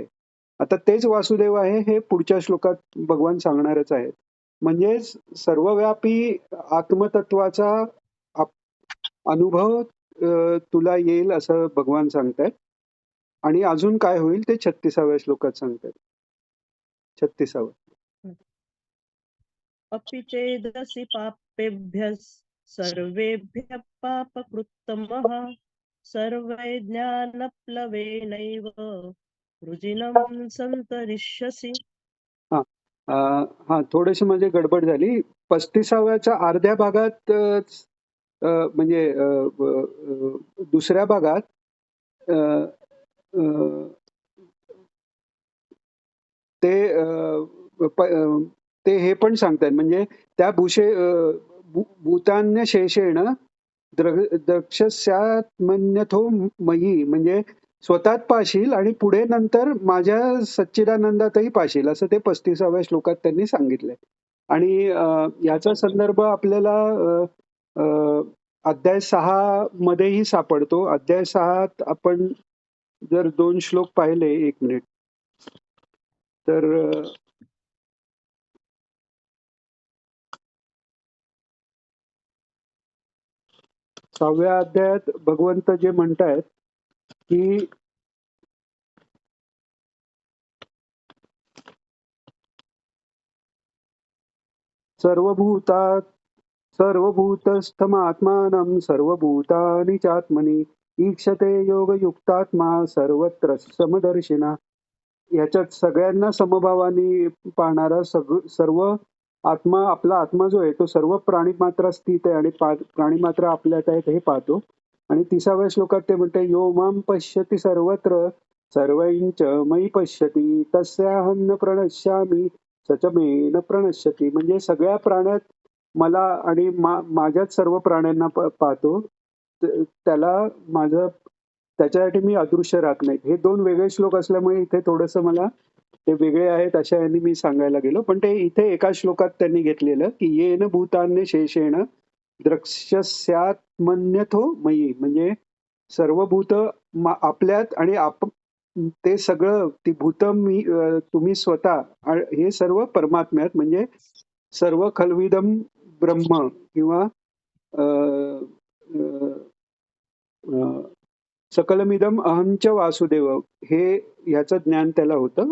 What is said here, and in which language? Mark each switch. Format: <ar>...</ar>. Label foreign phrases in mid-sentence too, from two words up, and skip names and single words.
<mr>आता तेच वासुदेव आहे हे पुढच्या श्लोकात भगवान सांगणारच आहेत. म्हणजे सर्वव्यापी आत्मतत्वाचा अनुभव तुला येईल असं भगवान सांगतायत. आणि अजून काय होईल ते 36व्या श्लोकात सांगतायत. 36वा.</mr> <sa>अपि चेदसि पापेभ्यः सर्वेभ्यः पापकृत्तमः सर्वैर्ज्ञानप्लवेनैव वृजिनं सन्तरिष्यसि.</sa> <mr>हां, थोडीशी म्हणजे गडबड झाली. 35व्याच्या अर्ध्या भागात म्हणजे दुसऱ्या भागात अ, अ, ते ते हे पण सांगतायत म्हणजे त्या</mr> <sa>भूतान्य शेषेण द्रक्ष्यात्मन्यथो मयी</sa> <mr>म्हणजे स्वतःत पाशील आणि पुढे नंतर माझ्या सच्चिदानंदातही पाशील असं ते 35व्या श्लोकात त्यांनी सांगितलंय. आणि याचा संदर्भ आपल्याला अ, अ, अध्याय 6 मध्येही सापडतो. अध्याय 6त आपण जर 2 श्लोक पाहिले 1 मिनिट. तर 6व्या अध्यायात भगवंत जे म्हणतायत, की</mr> <sa>सर्वभूता सर्वभूतस्थमात्मानं सर्वभूतानि चात्मनि ईक्षते योगयुक्तात्मा सर्वत्र समदर्शिना.</sa> <mr>ह्याच्यात सगळ्यांना समभावाने पाहणारा सर्व आत्मा आपला आत्मा जो आहे तो सर्व प्राणीमात्रात स्थित आहे आणि प्राणीमात्र आपल्यात आहेत हे पाहतो. आणि 30व्या श्लोकात ते म्हणते</mr> <sa>यो मां पश्यति सर्वत्र सर्वैंच मयी पश्यति तस्याहं न प्रणश्यामि स च मे न प्रणश्यति.</sa> <mr>म्हणजे सगळ्या प्राण्यात मला आणि माझ्याच सर्व प्राण्यांना पाहतो. त्याला माझं त्याच्यासाठी मी अदृश्य राहत नाही. हे 2 वेगळे श्लोक असल्यामुळे इथे थोडंसं मला ते वेगळे आहेत अशा ह्यानी मी सांगायला गेलो. पण ते इथे एका श्लोकात त्यांनी घेतलेलं, की</mr> <sa>येन भूतान्य शेषेण द्रक्ष्यस्यात्मन्यथो मयी</sa> <mr>म्हणजे सर्व भूत आपल्यात आणि ते सगळं ती भूतं तुम्ही स्वतः हे सर्व परमात्म्यात म्हणजे</mr> <sa>सर्व खल्विदम ब्रह्म</sa> <mr>किंवा अ, अ, अ,</mr> <sa>सकलमिदम अहंच वासुदेव</sa> <mr>हे ह्याचं ज्ञान त्याला होतं.</mr>